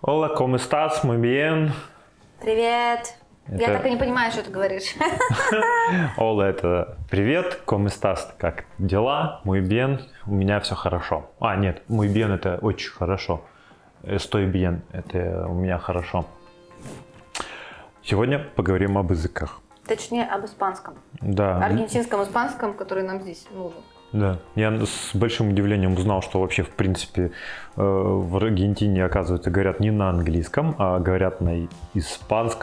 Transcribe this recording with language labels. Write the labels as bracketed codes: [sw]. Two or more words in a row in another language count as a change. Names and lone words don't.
[es] Hola, ¿cómo estás? Muy bien. [ru] Привет. Я так и не понимаю, что ты говоришь. Hola, это привет, [es] ¿cómo estás? [ru] Как дела? [es] Muy bien. [ru] У меня все хорошо. Нет, [es] muy bien [ru] это очень хорошо. [es] Estoy bien [ru] это у меня хорошо. Сегодня поговорим об языках. Точнее, об испанском. Да. Аргентинском испанском, который нам здесь нужен. Да, я с большим удивлением узнал, что вообще, в принципе, в Аргентине, оказывается, говорят не на английском, а говорят на испанском.